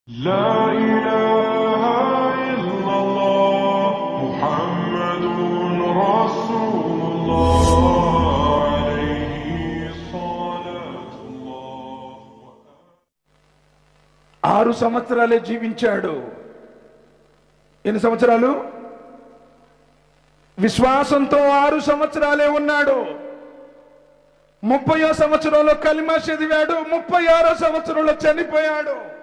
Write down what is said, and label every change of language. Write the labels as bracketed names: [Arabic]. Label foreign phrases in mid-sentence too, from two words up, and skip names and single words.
[Arabic] لا إله إلا الله محمد رسول الله عليه صلاة الله. [Telugu] 6 సంవత్సరాలే జీవించాడు. ఎన్ని సంవత్సరాలు? విశ్వాసంతో 6 సంవత్సరాలే ఉన్నాడు. 30వ సంవత్సరంలో కలిమా చదివాడు. 36వ సంవత్సరంలో చనిపోయాడు.